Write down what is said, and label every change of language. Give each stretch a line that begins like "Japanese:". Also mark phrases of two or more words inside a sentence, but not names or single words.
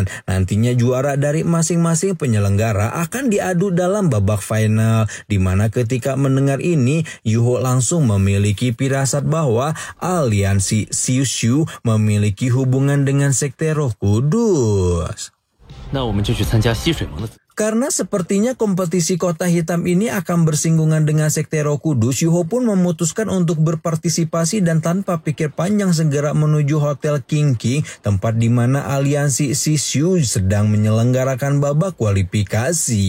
Indonesian: Nantinya juara dari masing-masing penyelenggara akan diadu dalam babak final, di mana ketika mendengar ini Yuho langsung memiliki firasat bahwa aliansi Sisu memiliki hubungan dengan Sekte Roh Kudus.
Chinese: 那我们就去参加溪水盟的。
Indonesian: Karena sepertinya kompetisi kota hitam ini akan bersinggungan dengan Sekte Roh Kudus, Yuho pun memutuskan untuk berpartisipasi dan tanpa pikir panjang segera menuju Hotel King King, tempat di mana aliansi Shishu sedang menyelenggarakan babak kualifikasi.